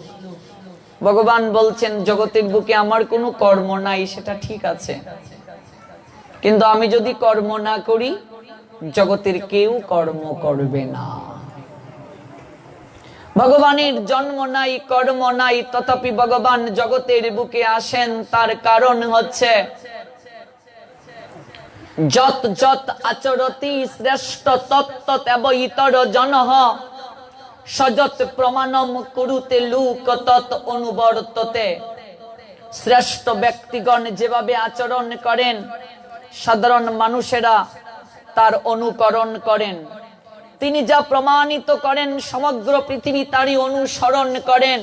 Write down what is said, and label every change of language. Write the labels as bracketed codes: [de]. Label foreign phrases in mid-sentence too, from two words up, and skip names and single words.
[bn] ভগবান বলছেন, জগতের বুকে আমার কোনো কর্ম নাই, সেটা ঠিক আছে, কিন্তু আমি যদি কর্ম না করি জগতের কেউ কর্ম করবে না। ভগবানের জন্ম নাই, কর্ম নাই, তথাপি ভগবান জগতের বুকে আসেন। তার কারণ হচ্ছে [sa] যত যত আচরতি শ্রেষ্ঠ তত্ত্বত এব ইতর জনঃ সযত প্রমাণম কুরুতে লোক তত অনুবর্ততে। [bn] শ্রেষ্ঠ ব্যক্তিগণ যেভাবে আচরণ করেন, সাধারণ মানুষেরা তার অনুকরণ করেন। তিনি যা প্রমাণিত করেন, সমগ্র পৃথিবী তারই অনুসরণ করেন।